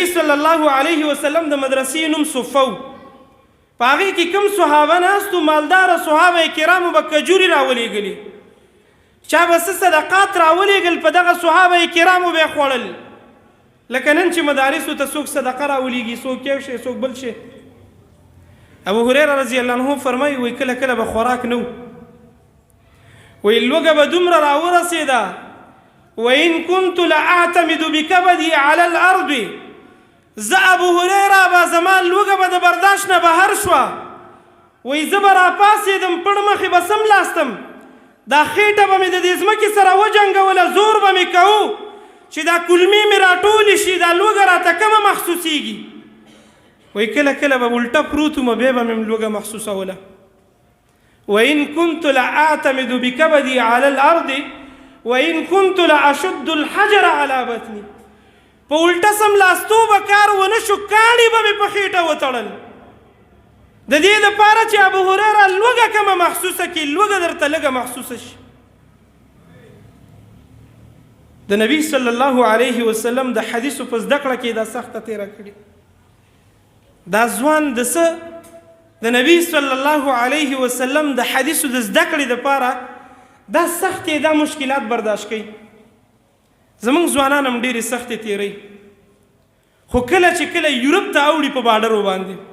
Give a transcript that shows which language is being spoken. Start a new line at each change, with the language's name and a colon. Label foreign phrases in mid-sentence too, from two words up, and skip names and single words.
Arabic: صلی الله علیه وسلم
Pashto: د مدرسې نوم صفه و په هغې کې کوم صحابه ناستو مالداره صحابه کرامو به کجوري راولېږلي چا به څه صدقات راولېږل په دغه صحابه کرامو به یې خوړل لکه نن چې مدارسو ته څوک صدقه راولېږي څوک یو شی څوک بل شی ابو هريره
Arabic: رضی الله عنه
Pashto: فرمایي وایي کله کله به خوراک نه وایي لوږه به دومره راورسېده
Arabic: وإن كنت لأعتمد بكبدي على الأرض
Pashto: زه ابو هريره به زما لوږه به د برداشت نه بهر شوه وایي زه به راپاڅېدم پړ مخې به سملاستم دا خېټه به مې د دې ځمکې سره وجنګوله زور به مې کوو چې دا کلمې مې راټولې شي دا لوږه راته کمه محسوسېږي وایي کله کله به الټه پروت وم بیا به مې لوږه محسوسوله
Arabic: وإن كنت لأعتمد بكبدي على الأرض وإن كنت لأشد الحجر على بطني
Pashto: په الټه سملاستو به کار ونه شو کاڼي به مې په خېټه وتړل د دې دپاره چې ابو هريره لوږه کمه محسوسه کړي لوږه درته لږه محسوسه شي د نبي
Arabic: صلی الله علیه وسلم
Pashto: د حدیثو په زده کړه کې دا سخته تېره کړې دا ځوان د څه د نبي
Arabic: صلی الله علیه وسلم
Pashto: د حدیثو د زده کړې دپاره دا سختې دا مشکلات برداشت کوي زمونږ ځوانان هم ډېرې سختې تېروي خو کله چې کله یورپ ته اوړي په باډرو باندې